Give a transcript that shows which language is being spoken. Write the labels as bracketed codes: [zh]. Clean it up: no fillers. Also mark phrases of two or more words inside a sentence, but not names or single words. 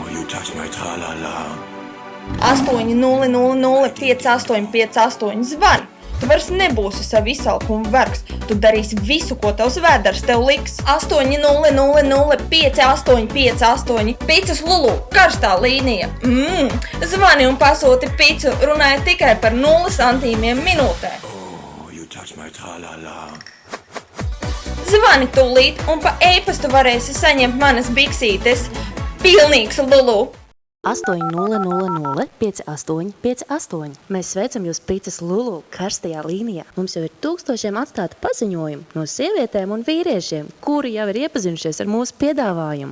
[en] touch my tra-la-la. [lv] 800-5858 zvani. Tu vairs nebūsi savu izsalkumu vergs. Tu darīsi visu, ko tavs vēders tev liks. 800-5858. Picas Lulu, karstā līnija. Zvani un pasūti picu, runāja tikai par 0 centīmiem minūtē. [en] Oh, you touch my tra-la-la. [lv] Zvani tūlīt un pa e-pastu varēsi saņemt manas biksītes. Pilnīgs Lulu! 800 5858. Mēs sveicam jūs Picas Lulu karstajā līnijā. Mums jau ir tūkstošiem atstātu paziņojumu no sievietēm un vīriešiem, kuri jau ir iepazinušies ar mūsu piedāvājumu.